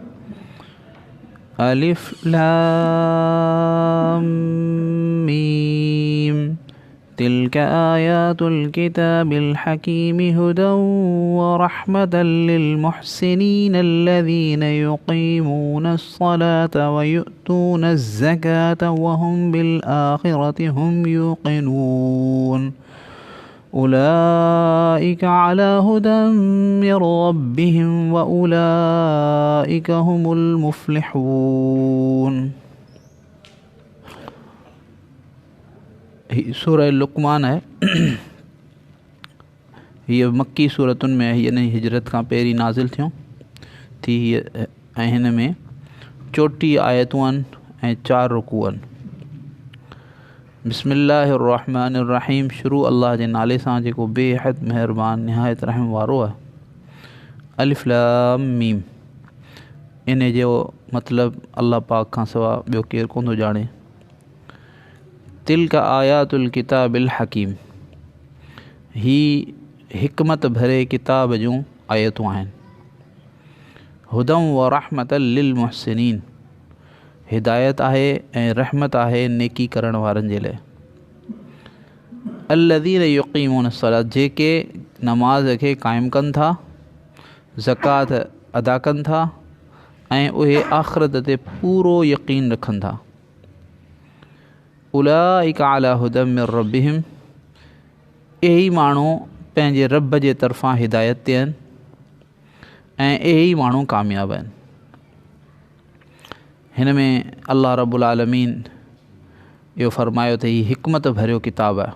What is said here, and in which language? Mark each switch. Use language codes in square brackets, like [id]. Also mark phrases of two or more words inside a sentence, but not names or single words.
[ar] ألف لام ميم تلك آيات الكتاب الحكيم هدى ورحمة للمحسنين الذين يقيمون الصلاة ويؤتون الزكاة وهم بالآخرة هم يوقنون أولئك على هدى من ربهم وأولئك هم المفلحون. [hi] सूरह लुक़मान है। [sd] हीअ मक्की सूरतुनि में हिन हिजरत खां पहिरीं नाज़िल थियूं थी ऐं हिन में 34 आयतूं आहिनि ऐं 4 रुकू आहिनि। [ar] بسم الله الرحمن الرحيم. [sd] शुरू अल्लाह जे नाले सां जेको बेहद महिरबान निहायत रहम वारो आहे। [ar] ألف لام ميم, [sd] इन जो मतिलबु अल्लाह पाक खां सवा ॿियो केरु कोन थो ॼाणे। [ar] تلك آيات الكتاب الحكيم, [sd] ही हिकमत भरे किताब जूं आयतूं आहिनि। [ar] هدى ورحمة للمحسنين, [sd] हिदायत आहे ऐं रहमत आहे नेकी करण वारनि जे लाइ। [ar] الذين يقيمون الصلاة, [sd] जेके नमाज़ खे क़ाइमु कनि था, ज़कात अदा कनि था ऐं उहे आख़िरत ते पूरो यक़ीन रखनि था। [ar] أولئك على هدى من ربهم, [sd] इहे माण्हू पंहिंजे रब जे तरफ़ां हिदायत ते आहिनि ऐं इहे माण्हू कामयाबु आहिनि। हिन में [ar] الله رب العالمين [sd] इहो फरमायो त हीउ हिकमत भरियो किताबु आहे।